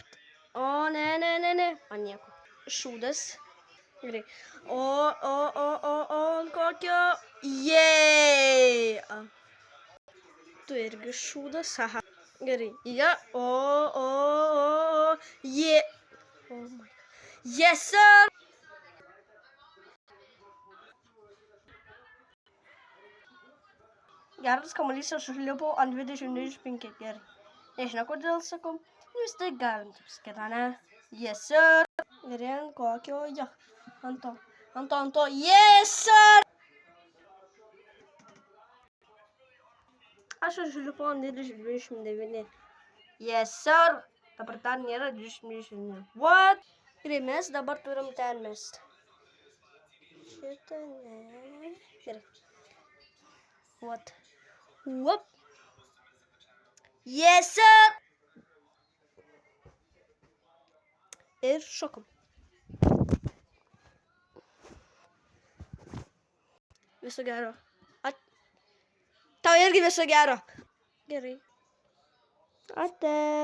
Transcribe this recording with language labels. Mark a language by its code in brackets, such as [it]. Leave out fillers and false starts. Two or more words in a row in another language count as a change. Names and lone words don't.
[lt] O, ne. Ant nieko. Šūdas. Gerai. O, ant kokio. Jei. Tu irgi šūdas. Aha. Gerai. Ja. O. [en] Je. Oh my God. Yes, sir. [lt] Geras kamuolys, aš užlipau ant 20-25. Gerai. Nežinau, kodėl sakau. Vis tai galim taip sakyti, ne? [en] Yes, sir. [lt] Gerai, ant kokio, ja. Ant to. [en] Yes, sir. [lt] Aš užlipau ant 29. [en] Yes, sir. [lt] Dabar ten nėra 29. What? Gerai, mes dabar turim ten mest. Šitą ne. Gerai. [en] What? Whoop. Yes, sir. [lt] Ir šokom. Viso gero. Tau irgi viso gero. Gerai. Ate.